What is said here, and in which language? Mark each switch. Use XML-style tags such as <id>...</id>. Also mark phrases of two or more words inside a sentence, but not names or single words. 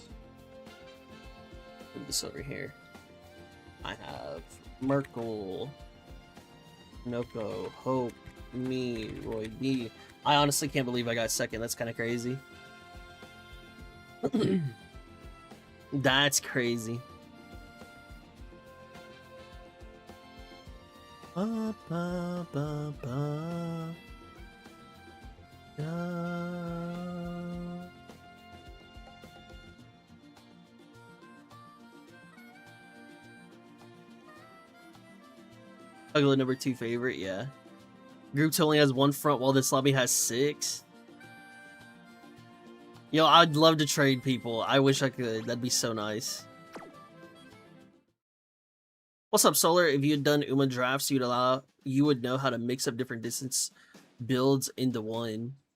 <en>Put this over here. I have Merkel, Noko, Hope, me, Roy B. I honestly can't believe I got 2nd. That's kind of crazy. That's crazy. Ba, ba, ba, ba. Tuglow number 2 favorite, yeah. Groups only has 1 front while this lobby has 6. Yo, I'd love to trade people. I wish I could. That'd be so nice. What's up, Solar? If you had done Uma drafts, you would know how to mix up different distance builds into one.</en>